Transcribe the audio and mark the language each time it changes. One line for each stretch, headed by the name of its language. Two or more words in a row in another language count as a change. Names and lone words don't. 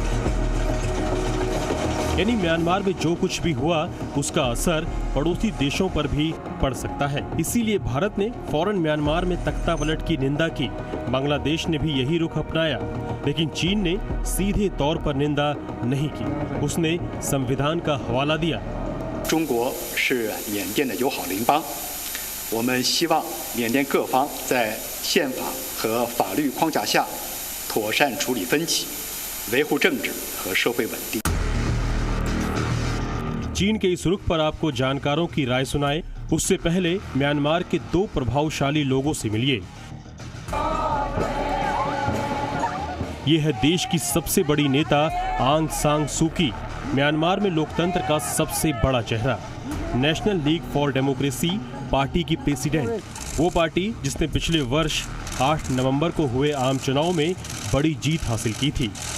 Hindi: यानी म्यांमार में जो कुछ भी हुआ उसका असर पड़ोसी देशों पर भी पड़ सकता है। इसीलिए भारत ने फौरन म्यांमार में तख्तापलट की निंदा की। बांग्लादेश ने भी यही रुख अपनाया, लेकिन चीन ने सीधे तौर पर निंदा नहीं की। उसने संविधान का हवाला दिया।
Chinese: 中国是缅甸的友好邻邦，我们希望缅甸各方在宪法和法律框架下妥善处理分歧，维护政治和社会稳定。
Hindi: चीन के इस रुख पर आपको जानकारों की राय सुनाए उससे पहले म्यांमार के 2 प्रभावशाली लोगों से मिलिए। ये है देश की सबसे बड़ी नेता आंग सान सू की, म्यांमार में लोकतंत्र का सबसे बड़ा चेहरा, नेशनल लीग फॉर डेमोक्रेसी पार्टी की प्रेसिडेंट, वो पार्टी जिसने पिछले वर्ष 8 नवंबर को हुए आम चुनाव में बड़ी जीत हासिल की थी।